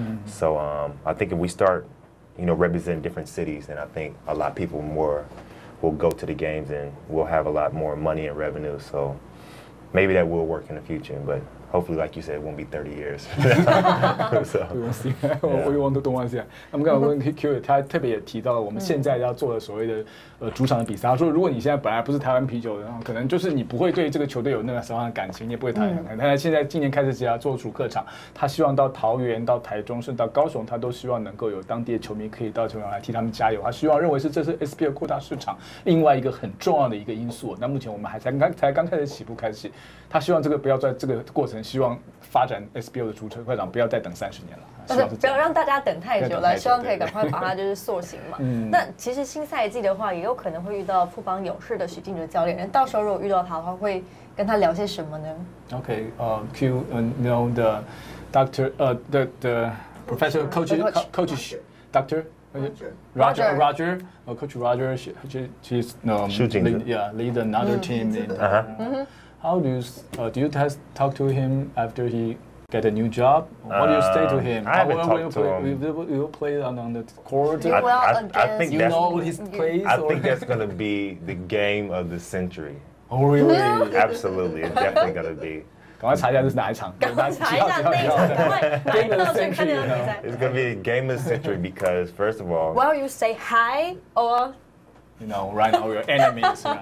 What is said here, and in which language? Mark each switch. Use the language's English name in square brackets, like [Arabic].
[English] So I think if we start, you know, representing different cities, then I think a lot of people more will go to the games and we'll have a lot more money and revenue. So maybe that will work in the future, but hopefully, like you said, it won't be 30 years. So, we want to do one thing. [Chinese] 那么刚才问 Q， 他特别也提到了我们现在要做的所谓的主场的比赛。他说，如果你现在本来不是台湾啤酒的，可能就是你不会对这个球队有那个什么样的感情，你也不会谈。但现在今年开始只要做主客场，他希望到桃园、到台中，甚至到高雄，他都希望能够有当地的球迷可以到球场来替他们加油。他希望认为这是 SBL 扩大市场另外一个很重要的一个因素。那目前我们才刚开始起步开始，他希望这个不要在这个过程。希望发展 SBL 的主会长不要再等30年了，但是不要让大家等太久了，希望可以赶快把它就是塑形嘛。那其实新赛季的话，也有可能会遇到富邦勇士的许晋哲教练，到时候如果遇到他的话，会跟他聊些什么呢 [English] ？Okay, Q, know the doctor, the professor, coach, doctor. Roger, Coach Roger, she's lead another team in. How do you talk to him after he get a new job? What do you say to him? I haven't talked to him. Will you play on the court? I think you know his plays. I think that's going to be the game of the century. Oh really? Absolutely, it's definitely going to be. [Chinese] 赶快查一下这是哪一场？赶快查一下那一场，赶快来到去看那场比赛。 [English] It's going to be a game of the century because first of all, will you say hi or? You know, right now we're enemies.